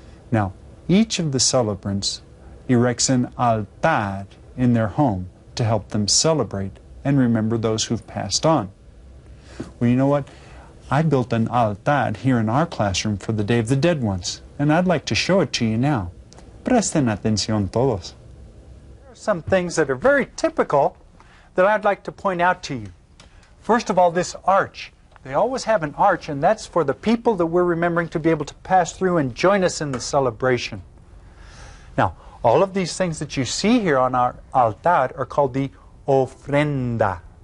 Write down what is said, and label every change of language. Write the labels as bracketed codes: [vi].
[en] Now, each of the celebrants erects an altar in their home to help them celebrate and remember those who've passed on. Well, you know what? I built an altar here in our classroom for the Day of the Dead once, and I'd like to show it to you now. [es] Presten atención todos. [en] There are some things that are very typical that I'd like to point out to you. First of all, this arch. They always have an arch, and that's for the people that we're remembering to be able to pass through and join us in the celebration. Now, all of these things that you see here on our altar are called the ofrenda.